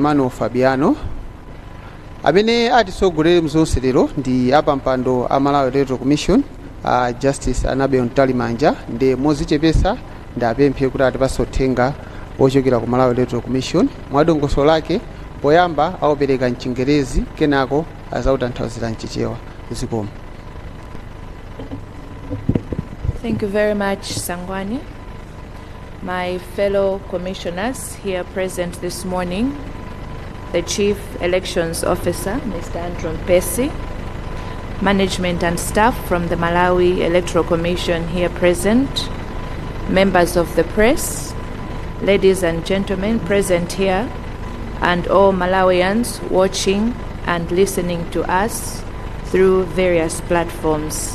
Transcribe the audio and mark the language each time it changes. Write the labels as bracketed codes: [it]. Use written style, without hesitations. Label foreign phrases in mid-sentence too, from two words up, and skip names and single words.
[ny] Emmanuel Fabiano, amene atisogolere mzonse lero ndi apampando a Malawi Electoral Commission Justice Anabe Ntalimanja ndi mozichepesa ndapemphe kuti atipase uthenga wochokera ku Malawi Electoral Commission mwadongosolo lake poyamba aupereka mchingerezi kenako azautanthauzira mchichewa zikomo. [en] Thank you very much, Sangwani. My fellow commissioners here present this morning, the Chief Elections Officer, Mr. Andrew Mpesi, management and staff from the Malawi Electoral Commission here present, members of the press, ladies and gentlemen present here, and all Malawians watching and listening to us through various platforms.